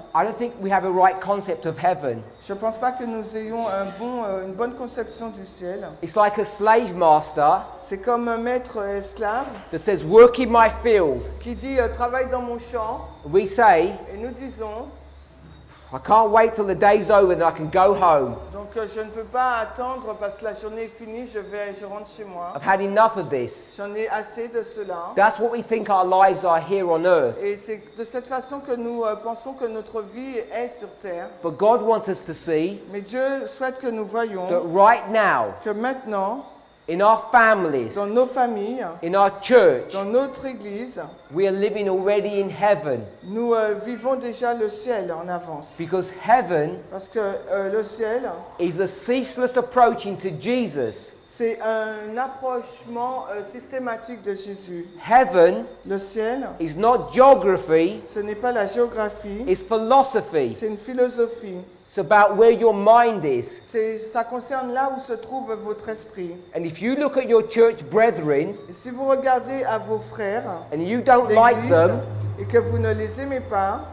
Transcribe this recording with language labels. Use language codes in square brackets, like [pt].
[en] I don't think we have a right concept of heaven. [fr] Je ne pense pas que nous ayons une bonne conception du ciel. [en] It's like a slave master [fr] C'est comme un maître esclave [en] that says, work in my field. [fr] qui dit travaille dans mon champ. [en] We say, [fr] Et nous disons, [en] I can't wait till the day's over and I can go home. [fr] donc je ne peux pas attendre parce que la journée est finie, je rentre chez moi. [en] I've had enough of this. [fr] J'en ai assez de cela. [en] That's what we think our lives are here on earth. [fr] Et c'est de cette façon que nous pensons que notre vie est sur terre. [en] But God wants us to see [fr] Mais Dieu souhaite que nous voyions [en] that right now, [fr] que maintenant, [en] in our families, [fr] dans nos familles, [en] in our church, [fr] dans notre Église, [en] we are living already in heaven. [fr] nous vivons déjà le ciel en avance. [en] Because heaven [fr] Parce que le ciel, [en] is a ceaseless approaching to Jesus. [fr] c'est un approchement systématique de Jésus. [en] Heaven [fr] Le ciel, [en] is not geography, [fr] ce n'est pas la géographie, [en] it's philosophy. [fr] c'est une philosophie. [en] It's about where your mind is. [fr] Ça concerne là où se trouve votre esprit. [en] And if you look at your church brethren [fr] Et si vous regardez à vos frères [en] and you don't like [fr] d'église [en] them, [fr] et que vous ne les aimez pas,